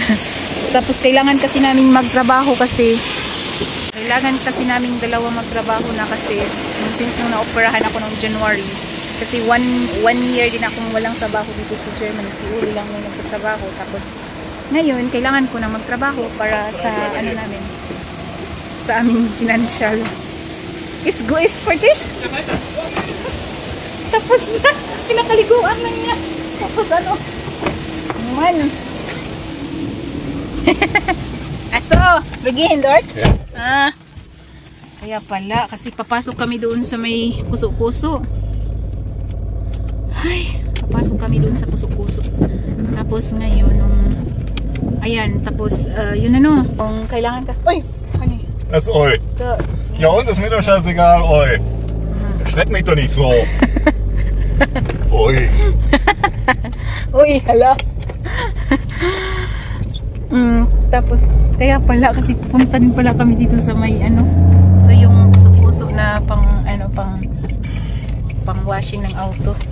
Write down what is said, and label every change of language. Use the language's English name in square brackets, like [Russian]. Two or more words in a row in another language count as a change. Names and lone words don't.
[Filipino] Tapos kailangan kasi namin magtrabaho kasi naming dalawa magtrabaho na kasi since nung na-operahan ako noong January, kasi [English] one year [Filipino] din akong walang trabaho dito sa Germany. Si Uli lang yung nagtatrabaho. Tapos ngayon kailangan ko na magtrabaho para sa namin, sa aming financial. [English] Is for this? [Filipino] Tapos na pinakaliguan lang niya. Tapos aso, begin, Dort? Yeah. Kaya pala, kasi papasok kami doon sa may puso-puso. Ay, papasok kami doon sa puso-puso. Tapos ngayon, ayan, tapos, yun kung kailangan kasi, oy, honey. [German] Das ist oi. Ja und, ist mir doch scheißegal, oi. Schreck mich doch nicht so. Oi. [Filipino] Uy, hala. Tapos, kaya pala kasi pupunta din pala kami dito sa may ito yung puso-puso na pang washing ng auto.